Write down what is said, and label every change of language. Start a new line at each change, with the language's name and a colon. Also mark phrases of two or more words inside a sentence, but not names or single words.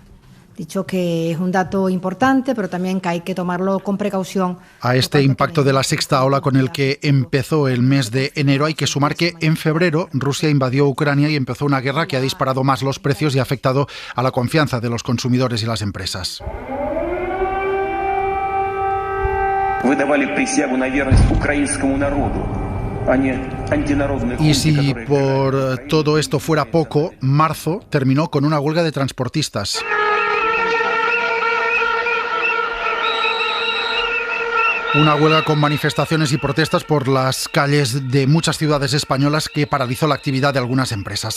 Spanish: Dicho que es un dato importante, pero también que hay que tomarlo con precaución. A este impacto de la sexta ola con el que empezó el mes de enero hay que sumar que en febrero Rusia invadió Ucrania y empezó una guerra que ha disparado más los precios y ha afectado a la confianza de los consumidores y las empresas.
Russian: Вы давали присягу на верность украинскому народу.
Spanish: Y si por todo esto fuera poco, marzo terminó con una huelga de transportistas. Una huelga con manifestaciones y protestas por las calles de muchas ciudades españolas que paralizó la actividad de algunas empresas.